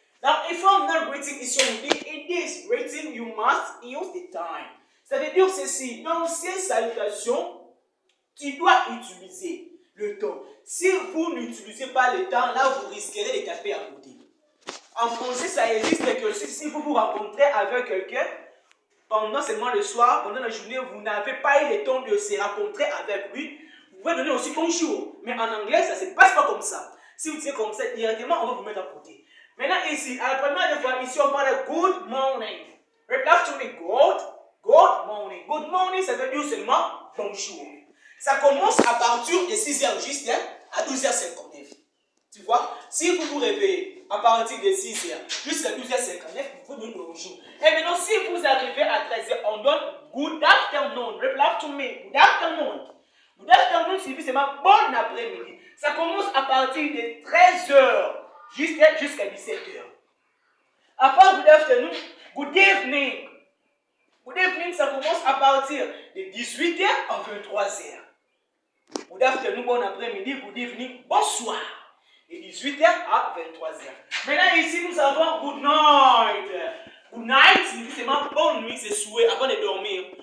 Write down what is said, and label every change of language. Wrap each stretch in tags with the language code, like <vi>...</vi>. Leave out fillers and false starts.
<en>Now, informal greeting,</en> <fr>ici, on dit,</fr> <en>in this greeting, you must use the time.</en> <fr>Ça veut dire ceci, dans ces salutations, tu dois utiliser le temps. Si vous n'utilisez pas le temps, là, vous risquerez de taper à côté. En français, ça existe que si vous vous rencontrez avec quelqu'un, pendant seulement le soir, pendant la journée, vous n'avez pas eu le temps de se rencontrer avec lui, vous pouvez donner aussi bonjour. Mais en anglais, ça ne se passe pas comme ça. Si vous dites comme ça, directement, on va vous mettre à côté. Maintenant, ici, à la première fois, ici, on parle de good morning.</fr> <en>Reply to me, good morning.</en> <fr>Good morning, ça veut dire seulement bonjour. Ça commence à partir de 6h juste à 12h59. Tu vois, si vous vous réveillez à partir de 6h jusqu'à 12h59, vous donnez bonjour. Et maintenant, si vous arrivez à 13h, on donne good afternoon.</fr> <en>Reply to me, good afternoon.</en> <fr>Good afternoon signifie seulement bon après-midi. Ça commence à partir de 13h jusqu'à 17h. À part good afternoon, good evening. Good evening, ça commence à partir de 18h à 23h. Good afternoon, bon après-midi, good evening, bonsoir. De 18h à 23h. Maintenant, ici, nous avons good night. Good night signifie seulement bonne nuit, c'est souhait avant de dormir.</fr>